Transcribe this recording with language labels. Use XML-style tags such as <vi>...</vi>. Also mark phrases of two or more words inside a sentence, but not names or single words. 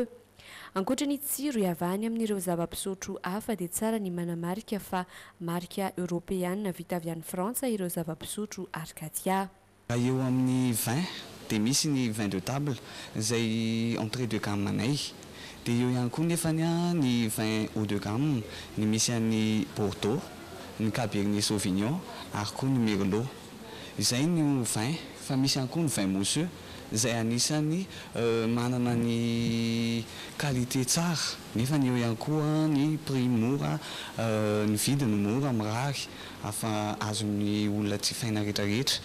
<mg>Ankoatra ny tsiro iavany amin'ireo zava-pisotro hafa dia tsara ny manamarika fa marika européenne vita avy any Frantsa ireo zava-pisotro Arkadia. Eo amin'ny vin dia misy ny</mg> <fr>vin de table</fr> <mg>izay</mg> <fr>entrée de gamme</fr> <mg>anay, dia eo ihany koa nefany ny</mg> <fr>vin haut de gamme,</fr> <mg>ny misy an'ny Bordeaux, ny Cabernet Sauvignon ary koa ny Merlot. Izay ny vin, fa misy ihany koa ny</mg> <fr>vin mousseux</fr> <mg>izay anisany manana ny qualité tsara nefa eo ihany koa ny prix mora, ny vidiny mora mirary afa azon'ny olona tsy faina rehetrarehetra.</mg>